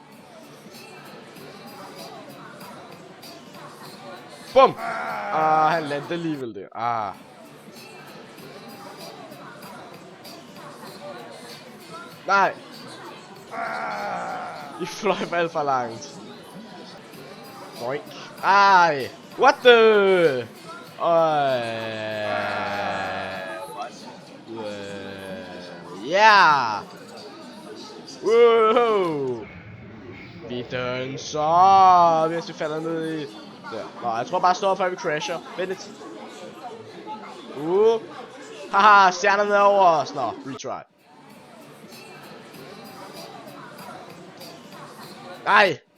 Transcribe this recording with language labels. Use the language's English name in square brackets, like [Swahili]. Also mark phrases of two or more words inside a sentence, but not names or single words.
[Danish] Han landede alligevel der. Nej! I fløj alt for langt. Boink. Ej. [English] What the? Yeah. [Danish] Wow. Vi danser. Hvis vi falder ned i... Der. Nå, jeg tror bare står før vi crasher. Vent lidt. Haha, stjernerne er over os. Nå, retry. Nej.